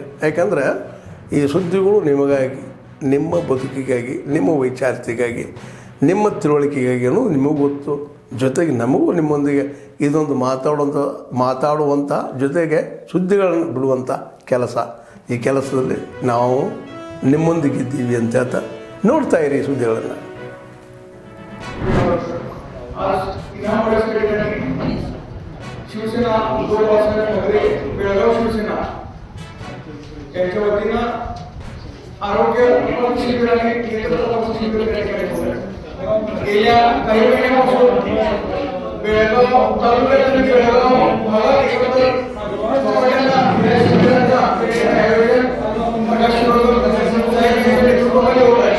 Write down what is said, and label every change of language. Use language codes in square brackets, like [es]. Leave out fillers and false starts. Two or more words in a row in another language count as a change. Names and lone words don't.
[kn] ಯಾಕಂದರೆ ಈ ಸುದ್ದಿಗಳು ನಿಮಗಾಗಿ, ನಿಮ್ಮ ಬದುಕಿಗಾಗಿ, ನಿಮ್ಮ ವೈಚಾರಿಕೆಗಾಗಿ, ನಿಮ್ಮ ತಿಳುವಳಿಕೆಗಾಗಿಯೂ ನಿಮಗೂ ಗೊತ್ತು. ಜೊತೆಗೆ ನಮಗೂ ನಿಮ್ಮೊಂದಿಗೆ ಇದೊಂದು ಮಾತಾಡುವಂಥ ಜೊತೆಗೆ ಸುದ್ದಿಗಳನ್ನು ಬಿಡುವಂಥ ಕೆಲಸ. ಈ ಕೆಲಸದಲ್ಲಿ ನಾವು ನಿಮ್ಮೊಂದಿಗಿದ್ದೀವಿ ಅಂತ ಹೇಳ್ತಾ ನೋಡ್ತಾ ಇರಿ ಸುದ್ದಿಗಳನ್ನು. [mr] शिवसेना उद्धव बाळासाहेब ठाकरे बेळगाव शिवसेना यांच्या वतीनं आरोग्य शिबिर आणि नेत्र शिबिर गेल्या काही महिन्यापासून बेळगाव तालुक्यातील बेळगाव भागात एकत्र नेतृत्वाखाली होत आहे.